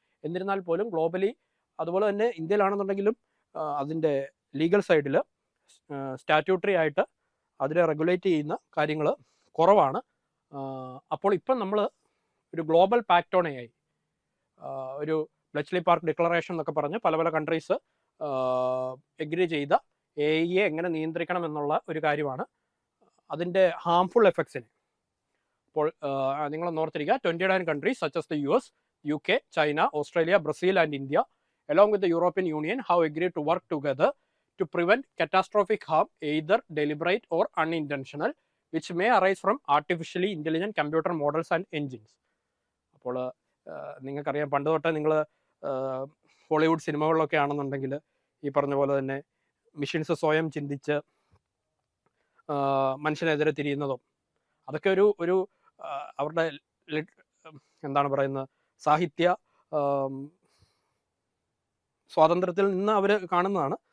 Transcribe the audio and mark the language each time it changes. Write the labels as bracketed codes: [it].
[ml] എന്നിരുന്നാൽ പോലും ഗ്ലോബലി, അതുപോലെ തന്നെ ഇന്ത്യയിലാണെന്നുണ്ടെങ്കിലും അതിൻ്റെ ലീഗൽ സൈഡിൽ സ്റ്റാറ്റ്യൂട്ടറി ആയിട്ട് അതിനെ റെഗുലേറ്റ് ചെയ്യുന്ന കാര്യങ്ങൾ കുറവാണ്. അപ്പോൾ ഇപ്പം നമ്മൾ ഒരു ഗ്ലോബൽ പാക്ട് ഓൺ AI, ഒരു ബ്ലെച്ച്ലി പാർക്ക് ഡിക്ലറേഷൻ എന്നൊക്കെ പറഞ്ഞ് പല കൺട്രീസ് എഗ്രി ചെയ്ത AIയെ എങ്ങനെ നിയന്ത്രിക്കണം എന്നുള്ള ഒരു കാര്യമാണ്. അതിൻ്റെ ഹാംഫുൾ എഫക്ട്സിന് അപ്പോൾ നിങ്ങൾ ഓർത്തിരിക്കുക, [en] 29 countries such as the US, UK, China, Australia, Brazil and India along with the European Union have agreed to work together to prevent catastrophic harm, either deliberate or unintentional, which may arise from artificially intelligent computer models and engines. [ml] അപ്പോൾ നിങ്ങൾക്കറിയാം, പണ്ട് തൊട്ടേ നിങ്ങൾ Hollywood സിനിമകളിലൊക്കെ ആണെന്നുണ്ടെങ്കിൽ ഈ പറഞ്ഞ പോലെ തന്നെ മെഷീൻസ് സ്വയം ചിന്തിച്ച് മനുഷ്യനെതിരെ തിരിയുന്നതും അതൊക്കെ ഒരു അവരുടെ എന്താണ് പറയുന്നത്, സാഹിത്യ സ്വാതന്ത്ര്യത്തിൽ നിന്ന് അവർ കാണുന്നതാണ്.